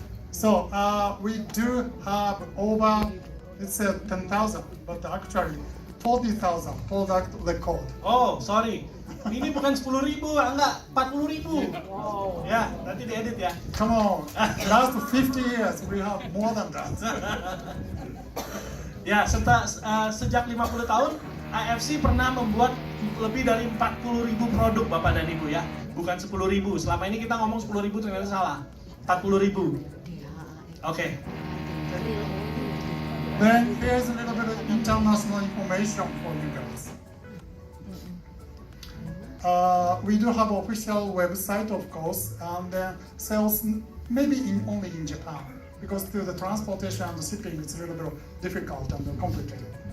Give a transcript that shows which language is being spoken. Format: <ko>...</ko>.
<en>So we do have over, it's 10,000, but actually 40,000 product record. Oh, sorry.</en> <id>Ini bukan 10.000, enggak 40.000. Ya, nanti diedit ya.</id> <en>Come on, last 50 years we have more than that.</en> <id>Ya, sejak 50 tahun AFC pernah membuat lebih dari 40.000 produk Bapak dan Ibu ya. Bukan 10.000. Selama ini kita ngomong 10.000 ternyata salah. 40.000. Oke.</id> <en>Then here's a little bit of international information for you guys. We do have official website, of course, and sales maybe only in Japan, because through the transportation and the shipping it's a little bit difficult and complicated.</en>